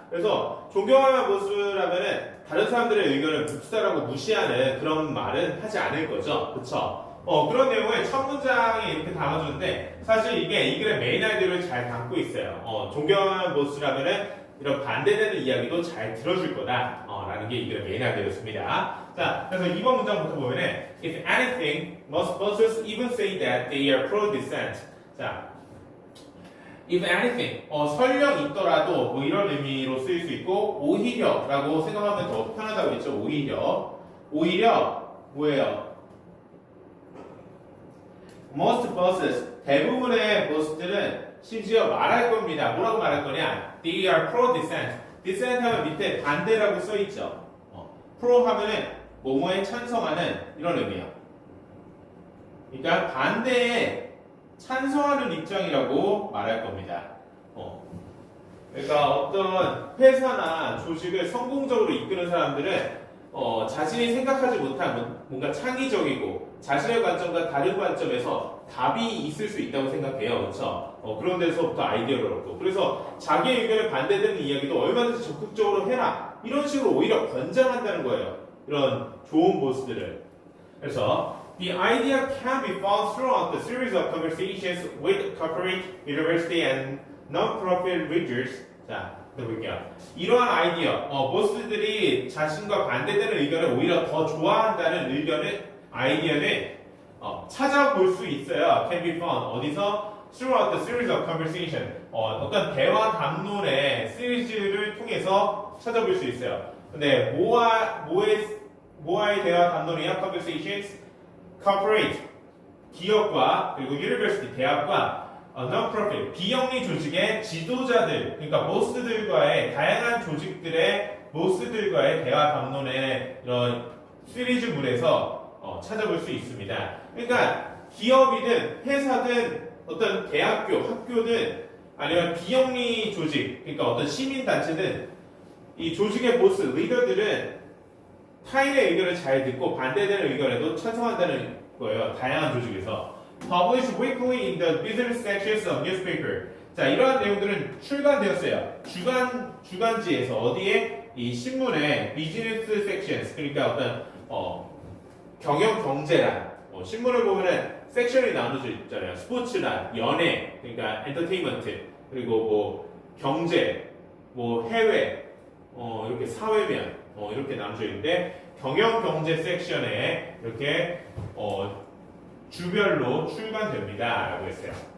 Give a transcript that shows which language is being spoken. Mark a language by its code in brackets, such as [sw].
[ko] 그래서 존경할 만한 모습이라면은 다른 사람들의 의견을 묵살하고 무시하는 그런 말은 하지 않을 거죠. 그쵸? 그런 내용을 첫 문장에 이렇게 담아주는데, 사실 이게 이 글의 메인 아이디어를 잘 담고 있어요. 존경하는 모습이라면은 이런 반대되는 이야기도 잘 들어줄 거다 라는 게 이 글의 메인 아이디어였습니다. 자, 그래서 이번 문장부터 보면은 [en] If anything, most bosses even say that they are pro-dissent. [ko] 자, [en] if anything, [ko] 설령 있더라도 뭐 이런 의미로 쓰일 수 있고, 오히려라고 생각하면 더 편하다고 했죠. 오히려 뭐예요? [en] Most bosses, [ko] 대부분의 보스들은 심지어 말할 겁니다. 뭐라고 말할 거냐? [en] They are pro-dissent. [ko] dissent 하면 밑에 반대라고 써있죠. pro 하면은 뭐뭐에 찬성하는 이런 의미예요. 그러니까 반대에 찬성하는 입장이라고 말할 겁니다. 그러니까 어떤 회사나 조직을 성공적으로 이끄는 사람들은 자신이 생각하지 못한 뭔가 창의적이고 자신의 관점과 다른 관점에서 답이 있을 수 있다고 생각해요. 그렇죠? 그런 데서부터 아이디어를 얻고, 그래서 자기의 의견에 반대되는 이야기도 얼마든지 적극적으로 해라, 이런 식으로 오히려 권장한다는 거예요. 이런 좋은 보스들을. 그래서 [en] The idea can be found throughout the series of conversations with corporate, university, and non-profit leaders. [ko] 자, 볼게요. 이러한 아이디어, 보스들이 자신과 반대되는 의견을 오히려 더 좋아한다는 아이디어는 찾아볼 수 있어요. [en] Can be found. [ko] 어디서? [en] Throughout the series of conversation. [ko] 어떤 대화 담론의 시리즈를 통해서 찾아볼 수 있어요. 근데 뭐와의 대화 담론이야? Conversations. Corporate. 기업과 그리고 University. 대학과 non-profit. 비영리 조직의 지도자들. 그러니까 보스들과의 다양한 조직들의 보스들과의 대화 담론의 이런 시리즈물에서 찾아볼 수 있습니다. 그러니까 기업이든 회사든 어떤 대학교, 학교든 아니면 비영리 조직, 그러니까 어떤 시민단체든 이 조직의 보스, 리더들은 타인의 의견을 잘 듣고 반대되는 의견에도 찬성한다는 거예요. 다양한 조직에서. [en] Published weekly in the business sections of newspaper. [ko] 자, 이러한 내용들은 출간되었어요. 주간지에서 어디에? 이 신문의 비즈니스 섹션스, 그러니까 어떤 경영 경제란, 신문을 보면은 섹션이 나눠져 있잖아요. 스포츠란, 연예, 그러니까 엔터테인먼트, 그리고 뭐 경제, 뭐 해외, 이렇게 사회면, 이렇게 나눠져 있는데 경영 경제 섹션에 이렇게 주별로 출간됩니다라고 했어요.